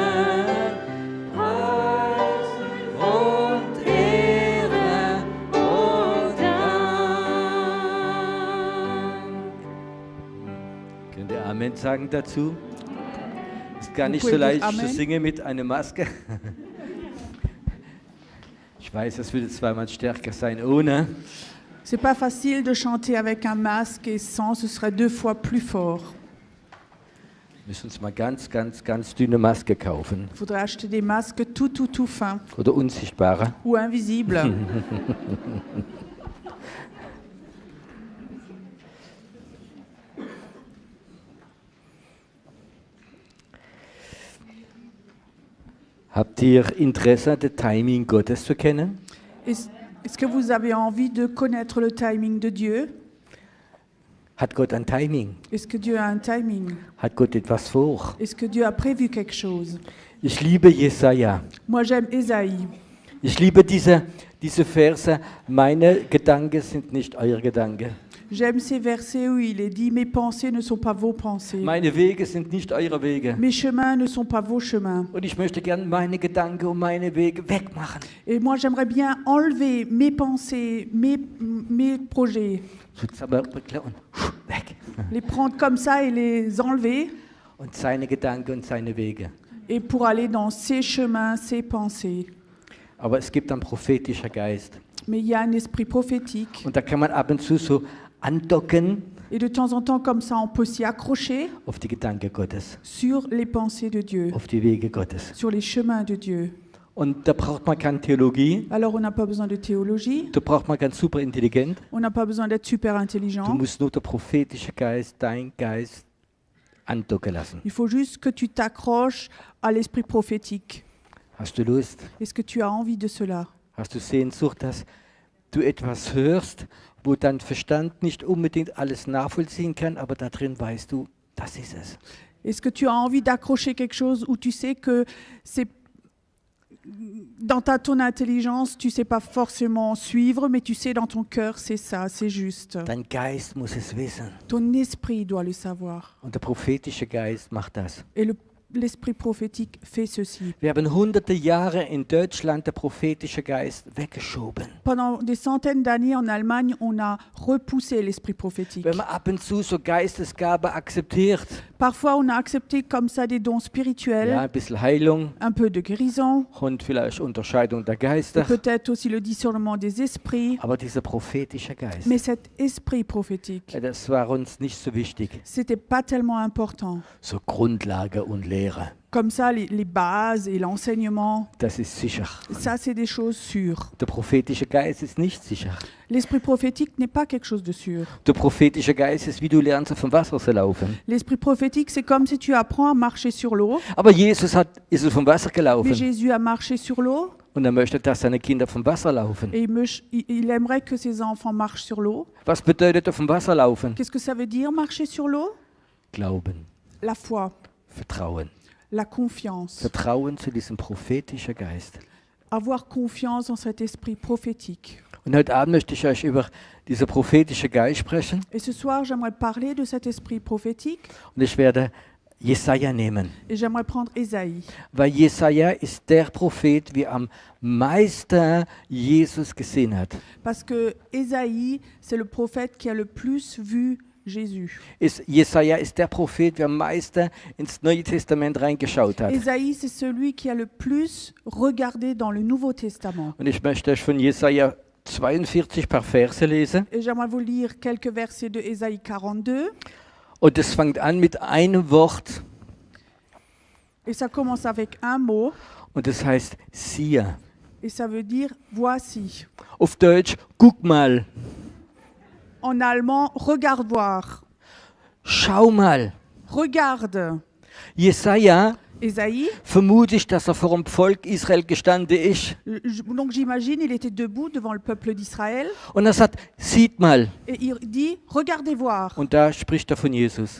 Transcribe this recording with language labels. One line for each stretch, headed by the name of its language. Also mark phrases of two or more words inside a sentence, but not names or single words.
German: Preis und Ehre und Dank. Könnt ihr Amen sagen dazu? Ist gar nicht so leicht zu singen mit einer Maske. Ich weiß, das würde zweimal stärker sein ohne.
French: C'est pas facile de chanter avec un masque et sans, ce serait 2 fois plus fort.
German: Wir müssen uns mal ganz dünne Maske kaufen.
French: Il faudrait acheter des masques tout fins
German: Oder unsichtbare.
French: ou invisibles.
German: Habt ihr Interesse, das Timing Gottes zu kennen?
French: Est-ce que vous avez envie de connaître le timing de Dieu?
German: Hat Gott ein Timing?
French: Est-ce que Dieu a un timing?
German: Hat Gott etwas vor?
French: Est-ce que Dieu a prévu quelque chose?
German: Ich liebe Jesaja.
French: Moi, j'aime Ésaïe.
German: Ich liebe diese Verse. Meine Gedanken sind nicht eure Gedanken.
French: J'aime ces versets où il est dit « Mes pensées ne sont pas vos pensées.
German: Meine Wege sind nicht eure Wege.
French: Mes chemins ne sont pas vos chemins.
German: Und ich möchte gerne meine Gedanken und meine Wege wegmachen. »
French: Et moi, j'aimerais bien enlever mes pensées, mes projets,
German: Und weg.
French: les prendre comme ça et les enlever,
German: Und seine Gedanken und seine Wege.
French: et pour aller dans ses chemins, ses pensées.
German: Aber es gibt einen prophetischen Geist.
French: Mais il y a un esprit prophétique.
German: Und da kann man ab und zu so andocken
French: Et de temps en temps, comme ça, on peut s'y accrocher
German: auf die Gedanken Gottes,
French: sur les pensées de Dieu,
German: auf die Wege Gottes.
French: sur les chemins de Dieu.
German: Und da braucht man keine Theologie,
French: Alors, on n'a pas besoin de théologie,
German: da braucht man ganz super intelligent.
French: on n'a pas besoin d'être super
German: Du
French: intelligent.
German: musst nur der prophetische Geist, dein Geist, andocken lassen.
French: Il faut juste que tu t'accroches à l'esprit prophétique.
German: Hast du Lust?
French: Est-ce que tu as envie de cela?
German: Hast du Sehnsucht, dass du etwas hörst, wo dein Verstand nicht unbedingt alles nachvollziehen kann, aber da drin weißt du, das ist es.
French: Est-ce que tu as envie d'accrocher quelque chose où tu sais que c'est dans ton intelligence, tu sais pas forcément suivre, mais tu sais dans ton cœur, c'est ça, c'est juste.
German: Dein Geist muss es wissen.
French: Ton esprit doit le savoir.
German: Und der prophetische Geist macht das.
French: Et l'esprit prophétique fait ceci.
German: Wir haben hunderte Jahre in Deutschland der prophetische Geist weggeschoben.
French: Pendant des centaines d'années en Allemagne, on a repoussé l'esprit prophétique.
German: Wenn man ab und zu so Geistesgabe akzeptiert,
French: Parfois, on a accepté comme ça des dons spirituels,
German: ja, ein bisschen Heilung
French: un peu de guérison,
German: und vielleicht Unterscheidung der Geister,
French: peut-être aussi le discernement des esprits.
German: aber dieser prophetische Geist,
French: Mais cet esprit prophétique,
German: das war uns nicht so wichtig.
French: c'était pas tellement important.
German: So Grundlage und Lehre,
French: Comme ça, les bases et l'enseignement,
German: das ist sicher.
French: ça, c'est des choses sûres.
German: Der prophetische Geist ist nicht sicher.
French: L'esprit prophétique n'est pas quelque chose de sûr.
German: Der prophetische Geist ist, wie du lernst, auf dem Wasser zu laufen.
French: L'esprit prophétique, c'est comme si tu apprends à marcher sur l'eau.
German: Aber Jesus ist auf dem Wasser
French: Mais
German: gelaufen
French: Jésus a marché sur l'eau
German: und er möchte, dass seine Kinder auf dem Wasser laufen.
French: et il aimerait que ses enfants marchent sur l'eau.
German: Was bedeutet auf dem Wasser laufen?
French: Qu'est-ce que ça veut dire, marcher sur l'eau?
German: Glauben,
French: La foi,
German: Vertrauen.
French: la confiance.
German: Vertrauen zu diesem prophetischen Geist.
French: Avoir confiance en cet esprit prophétique.
German: Und heute Abend möchte ich euch über diesen prophetischen Geist sprechen.
French: Et ce soir, j'aimerais parler de cet esprit prophétique.
German: Und ich werde Jesaja nehmen.
French: Et j'aimerais prendre Ésaïe.
German: Weil Jesaja ist der Prophet, wie am meisten Jesus gesehen hat.
French: Parce que Ésaïe, c'est le prophète qui a le plus vu Jésus.
German: Jesaja ist der Prophet, der am meisten ins Neue Testament reingeschaut hat.
French: Ésaïe, c'est celui qui a le plus regardé dans le Nouveau Testament.
German: Und ich möchte euch von Jesaja 42 paar Verse lesen.
French: Et j'aimerais vous lire quelques versets de Ésaïe 42.
German: Und es fängt an mit einem Wort.
French: Et ça commence avec un mot.
German: Und das heißt siehe.
French: Et ça veut dire voici.
German: Auf Deutsch, guck mal,
French: En allemand, regarde voir.
German: schau mal.
French: Regarde.
German: Jesaja
French: Ésaïe,
German: vermute ich, dass vor dem Volk Israel gestanden ist.
French: donc j'imagine, il était debout devant le peuple d'Israël
German: Und er sagt, sieht mal.
French: et il dit, regardez voir.
German: Und da spricht er von Jesus.